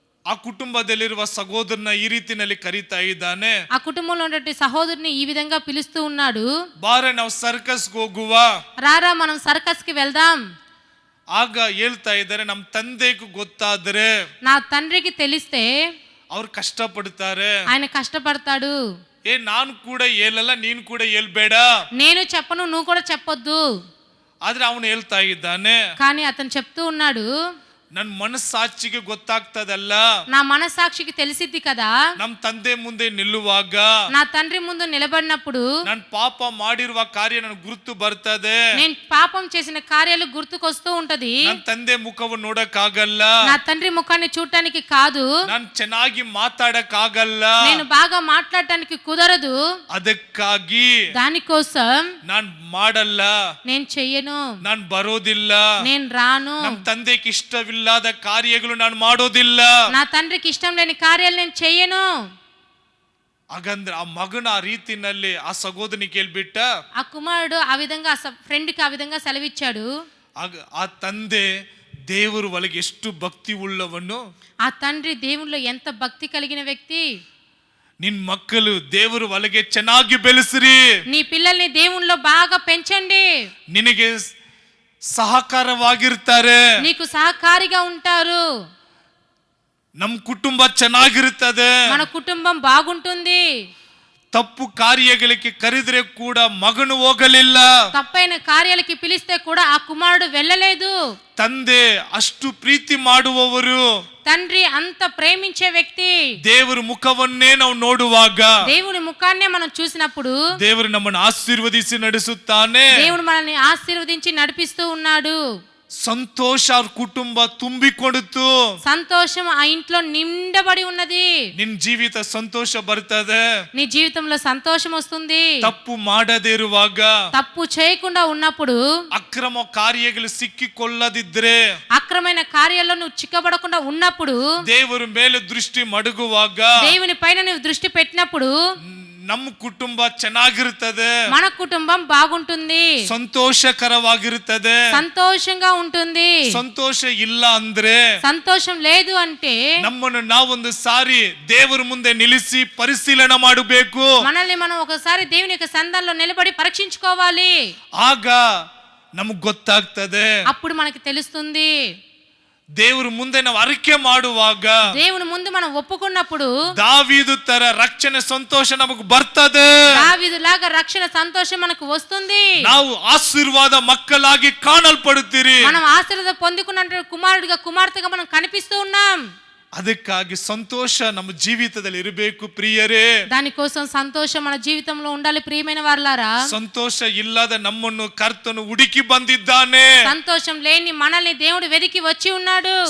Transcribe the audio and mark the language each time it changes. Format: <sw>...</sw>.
<kn>ಆ ಕುಟುಂಬದಲ್ಲಿರುವ ಸಹೋದರನ ಈ ರೀತಿನಲ್ಲಿ ಕರೀತಾ ಇದ್ದಾನೆ.</kn> <te>ఆ కుటుంబంలో ఉన్నటువంటి సహోదరుని ఈ విధంగా పిలుస్తూ ఉన్నాడు.</te> <kn>ಬಾರೆ ನಾವು ಸರ್ಕಸ್ಗೆ ಹೋಗುವ.</kn> <te>రారా మనం సర్కస్ కి వెళ్దాం.</te> <kn>ಆಗ ಹೇಳ್ತಾ ಇದ್ದಾರೆ, ನಮ್ಮ ತಂದೆಗೂ ಗೊತ್ತಾದ್ರೆ</kn> <te>నా తండ్రికి తెలిస్తే</te> <kn>ಅವ್ರು ಕಷ್ಟಪಡ್ತಾರೆ.</kn> <te>ఆయన కష్టపడతాడు.</te> <kn>ನಾನು ಕೂಡ ಹೇಳಲ್ಲ, ನೀನು ಕೂಡ ಹೇಳ್ಬೇಡ.</kn> <te>నేను చెప్పను, నువ్వు కూడా చెప్పొద్దు.</te> <kn>ಆದ್ರೆ ಅವನು ಹೇಳ್ತಾ ಇದ್ದಾನೆ,</kn> <te>కానీ అతను చెప్తూ ఉన్నాడు,</te> <kn>ನನ್ನ ಮನಸ್ಸಾಕ್ಷಿಗೆ ಗೊತ್ತಾಗ್ತದಲ್ಲ,</kn> <te>నా మనస్సాక్షికి తెలిసిద్ది కదా,</te> <kn>ನಮ್ ತಂದೆ ಮುಂದೆ ನಿಲ್ಲುವಾಗ,</kn> <te>నా తండ్రి ముందు నిలబడినప్పుడు</te> <kn>ನನ್ ಪಾಪ ಮಾಡಿರುವ ಕಾರ್ಯ ನನ್ ಗುರುತು ಬರ್ತದೆ.</kn> <te>నేను పాపం చేసిన కార్యాలు గుర్తుకొస్తూ ఉంటది.</te> <kn>ನನ್ ತಂದೆ ಮುಖವನ್ನು ನೋಡಕ್ಕಾಗಲ್ಲ,</kn> <te>నా తండ్రి ముఖాన్ని చూడటానికి కాదు,</te> <kn>ನಾನ್ ಚೆನ್ನಾಗಿ ಮಾತಾಡಕ್ಕಾಗಲ್ಲ,</kn> <te>నేను బాగా మాట్లాడటానికి కుదరదు.</te> <kn>ಅದಕ್ಕಾಗಿ</kn> <te>దానికోసం</te> <kn>ನಾನ್ ಮಾಡಲ್ಲ,</kn> <te>నేను చెయ్యను,</te> <kn>ನಾನ್ ಬರೋದಿಲ್ಲ,</kn> <te>నేను రాను,</te> <kn>ನಮ್ ತಂದೆಗೆ ಇಷ್ಟವಿಲ್ಲದ ಕಾರ್ಯಗಳು ನಾನು ಮಾಡೋದಿಲ್ಲ.</kn> <te>నా తండ్రికి ఇష్టం లేని కార్యాలు నేను చెయ్యను.</te> <kn>ಹಾಗಂದ್ರೆ ಆ ಮಗನ ಆ ರೀತಿನಲ್ಲಿ ಆ ಸಹೋದರನಿ ಕೇಳ್ಬಿಟ್ಟ,</kn> <te>ఆ కుమారుడు ఆ విధంగా ఫ్రెండ్కి ఆ విధంగా సెలవిచ్చాడు.</te> <kn>ಆಗ ಆ ತಂದೆ ದೇವರು ಒಳಗೆ ಎಷ್ಟು ಭಕ್ತಿ ಉಳ್ಳವನು,</kn> <te>ఆ తండ్రి దేవునిలో ఎంత భక్తి కలిగిన వ్యక్తి.</te> <kn>ನಿನ್ ಮಕ್ಕಳು ದೇವರು ಒಳಗೆ ಚೆನ್ನಾಗಿ ಬೆಳೆಸ್ರಿ,</kn> <te>నీ పిల్లల్ని దేవునిలో బాగా పెంచండి,</te> <kn>ನಿನಗೆ ಸಹಕಾರವಾಗಿರ್ತಾರೆ,</kn> <te>నీకు సహకారిగా ఉంటారు,</te> <kn>ನಮ್ ಕುಟುಂಬ ಚೆನ್ನಾಗಿರ್ತದೆ.</kn> <te>మన కుటుంబం బాగుంటుంది.</te> <kn>ತಪ್ಪು ಕಾರ್ಯಗಳಿಗೆ ಕರೆದ್ರೆ ಕೂಡ ಮಗನು ಹೋಗಲಿಲ್ಲ,</kn> <te>తప్పైన కార్యాలకి పిలిస్తే కూడా ఆ కుమారుడు వెళ్ళలేదు.</te> <kn>ತಂದೆ ಅಷ್ಟು ಪ್ರೀತಿ ಮಾಡುವವರು,</kn> <te>తండ్రి అంత ప్రేమించే వ్యక్తి.</te> <kn>ದೇವರ ಮುಖವನ್ನೇ ನಾವು ನೋಡುವಾಗ</kn> <te>దేవుని ముఖాన్నే మనం చూసినప్పుడు</te> <kn>ದೇವರು ನಮ್ಮನ್ನು ಆಶೀರ್ವದಿಸಿ ನಡೆಸುತ್ತಾನೆ.</kn> <te>దేవుడు మనల్ని ఆశీర్వదించి నడిపిస్తూ ఉన్నాడు.</te> <kn>ಸಂತೋಷ ಅವ್ರ ಕುಟುಂಬ ತುಂಬಿಕೊಡುತ್ತು,</kn> <te>సంతోషం ఆ ఇంట్లో నిండబడి ఉన్నది.</te> <kn>ನಿನ್ ಜೀವಿತ ಸಂತೋಷ ಬರ್ತದೆ.</kn> <te>నీ జీవితంలో సంతోషం వస్తుంది.</te> <kn>ತಪ್ಪು ಮಾಡದೇ ಇರುವಾಗ,</kn> <te>తప్పు చేయకుండా ఉన్నప్పుడు,</te> <kn>ಅಕ್ರಮ ಕಾರ್ಯಗಳು ಸಿಕ್ಕಿಕೊಳ್ಳದಿದ್ರೆ,</kn> <te>అక్రమైన కార్యాల్లో నువ్వు చిక్కబడకుండా ఉన్నప్పుడు,</te> <kn>ದೇವರ ಮೇಲೆ ದೃಷ್ಟಿ ಮಡಗುವಾಗ</kn> <te>దేవుని పైన నువ్వు దృష్టి పెట్టినప్పుడు</te> <kn>ನಮ್ಮ ಕುಟುಂಬ ಚೆನ್ನಾಗಿರುತ್ತದೆ,</kn> <te>మన కుటుంబం బాగుంటుంది,</te> <kn>ಸಂತೋಷಕರವಾಗಿರುತ್ತದೆ.</kn> <te>సంతోషంగా ఉంటుంది.</te> <kn>ಸಂತೋಷ ಇಲ್ಲ ಅಂದ್ರೆ</kn> <te>సంతోషం లేదు అంటే</te> <kn>ನಮ್ಮನ್ನು ನಾವೊಂದು ಸಾರಿ ದೇವರ ಮುಂದೆ ನಿಲ್ಲಿಸಿ ಪರಿಶೀಲನೆ ಮಾಡಬೇಕು.</kn> <te>మనల్ని మనం ఒకసారి దేవుని యొక్క సంధానంలో నిలబడి పరీక్షించుకోవాలి.</te> <kn>ಆಗ ನಮಗ್ ಗೊತ್ತಾಗ್ತದೆ,</kn> <te>అప్పుడు మనకి తెలుస్తుంది.</te> <kn>ದೇವರ ಮುಂದೆ ನಾವು ಅರಿಕೆ ಮಾಡುವಾಗ</kn> <te>దేవుని ముందు మనం ఒప్పుకున్నప్పుడు</te> <kn>ದಾವೀದು ತರ ರಕ್ಷಣೆ ಸಂತೋಷ ನಮಗ್ ಬರ್ತದೆ.</kn> <te>దావీదులాగా రక్షణ సంతోషం మనకు వస్తుంది.</te> <kn>ನಾವು ಆಶೀರ್ವಾದ ಮಕ್ಕಳಾಗಿ ಕಾಣಲ್ಪಡುತ್ತೀರಿ.</kn> <te>మనం ఆశీర్వాదం పొందుకున్న కుమారుడిగా కుమార్తెగా మనం కనిపిస్తూ ఉన్నాం.</te> <kn>ಅದಕ್ಕಾಗಿ ಸಂತೋಷ ನಮ್ಮ ಜೀವಿತದಲ್ಲಿ ಇರಬೇಕು ಪ್ರಿಯರೇ.</kn> <te>దానికోసం సంతోషం మన జీవితంలో ఉండాలి ప్రియమైన వారలారా.</te> <kn>ಸಂತೋಷ ಇಲ್ಲದ ನಮ್ಮನ್ನು ಕರ್ತನು ಹುಡುಕಿ ಬಂದಿದ್ದಾನೆ.</kn> <te>సంతోషం లేని మనల్ని దేవుడు వెదికి వచ్చి ఉన్నాడు.</te>